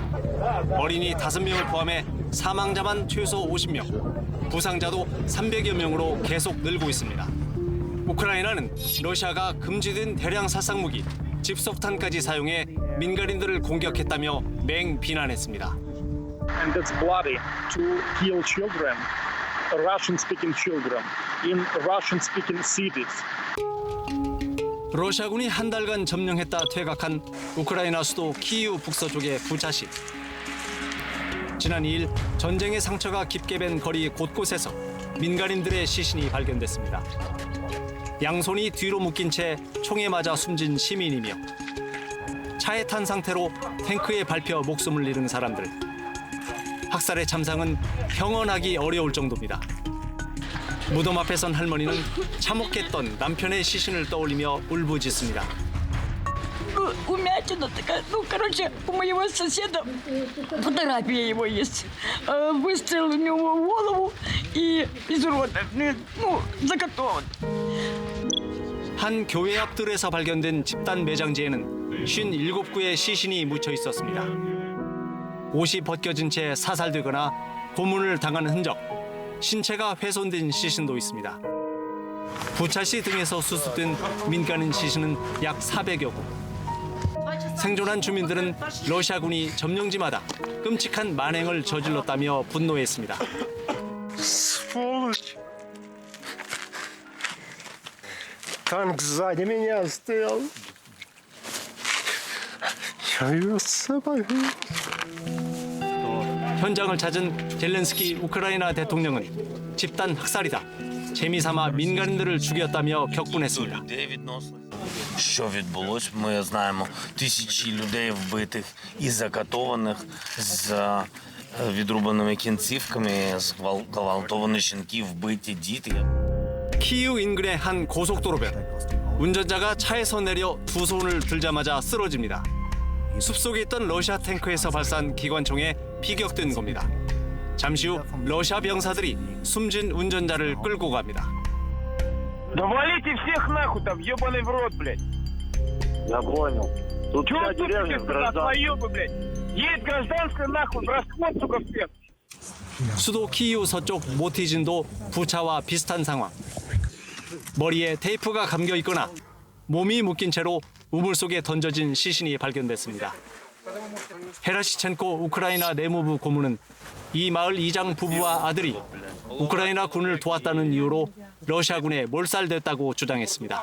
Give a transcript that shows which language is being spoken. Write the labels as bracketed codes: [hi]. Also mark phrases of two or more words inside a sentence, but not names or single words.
[ko] 어린이 5명을 포함해 사망자만 최소 50명, 부상자도 300여 명으로 계속 늘고 있습니다. 우크라이나는 러시아가 금지된 대량 살상무기, 집속탄까지 사용해 민간인들을 공격했다며 맹비난했습니다. [en] And that's bloody to kill children, Russian-speaking children, in Russian-speaking cities. [ko] 러시아군이 한 달간 점령했다 퇴각한 우크라이나 수도 키이우 북서쪽의 부차시. 지난 2일 전쟁의 상처가 깊게 밴 거리 곳곳에서 민간인들의 시신이 발견됐습니다. 양손이 뒤로 묶인 채 총에 맞아 숨진 시민이며 차에 탄 상태로 탱크에 밟혀 목숨을 잃은 사람들. 학살의 참상은 평언하기 어려울 정도입니다. 무덤 앞에 선 할머니는 참혹했던 남편의 시신을 떠올리며 울부짖습니다. [ru] Умятина такая, у моего соседа фотография его есть. Выстрел в него в голову и изуродован, закатован. [ko] 한 교회 앞 들에서 발견된 집단 매장지에는 57구의 시신이 묻혀 있었습니다. 옷이 벗겨진 채 사살되거나 고문을 당한 흔적, 신체가 훼손된 시신도 있습니다. 부차시 등에서 수습된 민간인 시신은 약 400여 구. 생존한 주민들은 러시아군이 점령지마다 끔찍한 만행을 저질렀다며 분노했습니다. [ru] Танк сзади меня стоял. Я ее с собой. [ko] 현장을 찾은 젤렌스키 우크라이나 대통령은 집단 학살이다. 재미삼아 민간인들을 죽였다며 격분했습니다. [uk] Що відбулось, ми знаємо. Тисячі людей вбитих і закатованих з відрубаними кінцівками, зґвалтовані жінки, вбиті діти. [ko] 키이우 인근의 한 고속도로변. 운전자가 차에서 내려 두 손을 들자마자 쓰러집니다. 숲속에 있던 러시아 탱크에서 발사한 기관총에 피격된 겁니다. 잠시 후 러시아 병사들이 숨진 운전자를 끌고 갑니다. [ru] Да валите всех нахуй там, ебаный в рот, блядь. Я понял. Тут Чего вся деревня гражданская. своёбы, блядь? Едет гражданская нахуй, в расход, сука, всех. [ko] 수도 키이우 서쪽 모티진도 부차와 비슷한 상황. 머리에 테이프가 감겨 있거나 몸이 묶인 채로 우물 속에 던져진 시신이 발견됐습니다. 헤라시첸코 우크라이나 내무부 고문은 이 마을 이장 부부와 아들이 우크라이나 군을 도왔다는 이유로 러시아군에 몰살됐다고 주장했습니다.